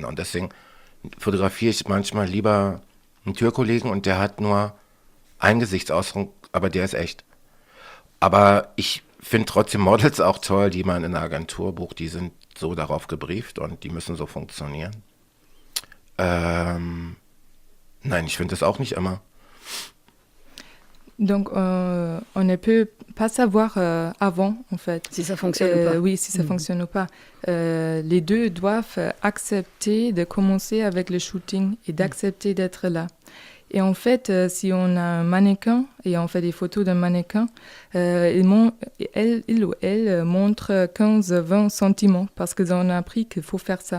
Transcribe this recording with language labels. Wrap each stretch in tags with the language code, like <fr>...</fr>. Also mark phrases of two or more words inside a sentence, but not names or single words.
<de>Und deswegen fotografiere ich manchmal lieber einen Türkollegen und der hat nur einen Gesichtsausdruck, aber der ist echt. Aber ich finde trotzdem Models auch toll, die man in einer Agentur bucht, die sind so darauf gebrieft und die müssen so funktionieren. Nein, ich finde das auch nicht immer.</de> <fr>Donc, on ne peut pas savoir avant, en fait. Si ça fonctionne ou pas. Oui, si ça fonctionne ou pas. Les deux doivent accepter de commencer avec le shooting et d'accepter d'être là. Et en fait, si on a un mannequin et on fait des photos d'un mannequin, il ou elle montre 15-20 sentiments parce qu'ils ont appris qu'il faut faire ça.</fr>